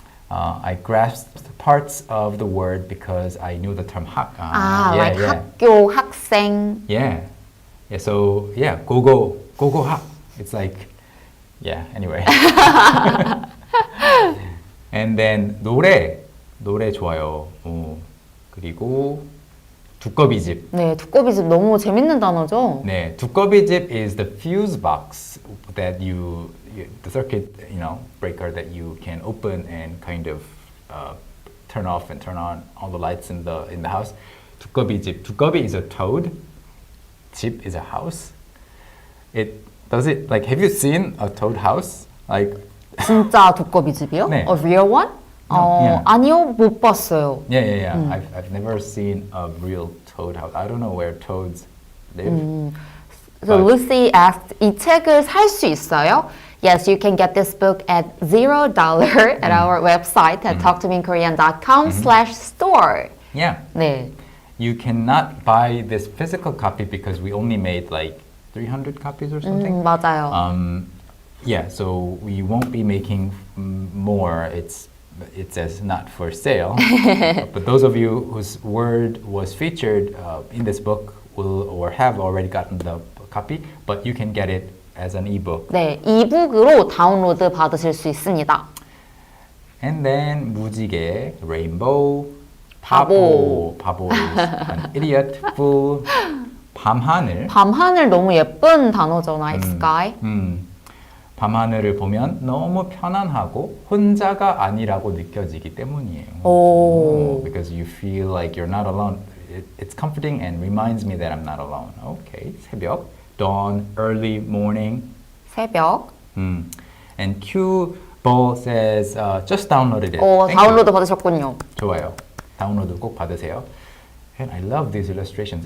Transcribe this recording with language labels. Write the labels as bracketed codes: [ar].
[en] I grasped parts of the word because I knew the term 학. like 학교, 학생. Yeah. So, go 학. It's anyway. And then [ko] 노래 좋아요. 그리고 두꺼비집. 네, 두꺼비집 너무 재밌는 단어죠? [en] 네, 두꺼비집 is the fuse box that the circuit, breaker that you can open and kind of turn off and turn on all the lights in the house. [ko] 두꺼비집. [en] 두꺼비 is a toad. 집 is a house. Have you seen a toad house? Like [ko] 진짜 두꺼비집이요? 네. [en] A real one? yeah. [ko] 아니요, 못 봤어요. [en] Yeah. I've never seen a real toad house. I don't know where toads live. So But- Lucy asked, [ko] 이 책을 살 수 있어요? [en] Yes, you can get this book at $0 at our website at talktomekorean.com/store. Yeah. [ko] 네. [en] You cannot buy this physical copy because we only made like 300 copies or something. [ko] 맞아요. [en] Yeah, so we won't be making more. It says not for sale. But those of you whose word was featured in this book will or have already gotten the copy, but you can get it as an ebook. [ko] 네, 이북으로 다운로드 받으실 수 있습니다. [en] And then 무지개, rainbow, [ko] 바보. [en] 바보 is an idiot, fool. [ko] 밤하늘. 밤하늘 너무 예쁜 단어죠, night sky. 밤하늘을 보면 너무 편안하고 혼자가 아니라고 느껴지기 때문이에요. 오. [en] Because you feel like you're not alone. It's comforting and reminds me that I'm not alone. Okay, 새벽, dawn, early morning. [ko] 새벽. [en] And Q Ball says just downloaded it. [ko] 오, [en] Thank [ko] 다운로드 [en] you. [ko] 받으셨군요. 좋아요. 다운로드 꼭 받으세요. [en] And I love these illustrations.